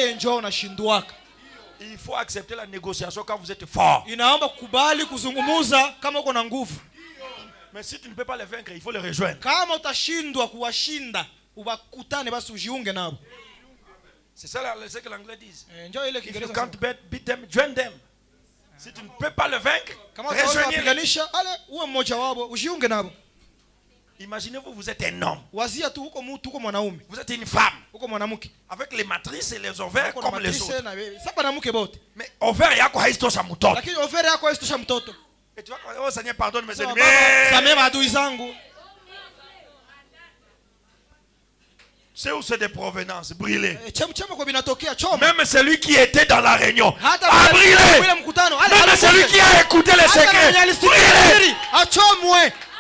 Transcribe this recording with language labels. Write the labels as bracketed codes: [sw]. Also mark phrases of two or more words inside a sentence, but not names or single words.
[fr] Il faut accepter la négociation quand vous êtes fort. Mais si tu ne peux pas les vaincre, il faut les rejoindre. C'est ça ce que l'anglais dit. [en] If you can't beat them, join them. [fr] Si tu ne peux pas le vaincre, rejoignez-les. Imaginez-vous, vous êtes un homme. Vous êtes une femme. Avec les matrices et les ovaires comme les autres. [sw] Mais ovaire yako haistosha mtoto. [fr] Et tu vas dire, oh Seigneur, pardonne mes ennemis. C'est où c'est des provenances brûlées. Même celui qui était dans la réunion a brûlé. Même celui qui a écouté les secrets brûlé.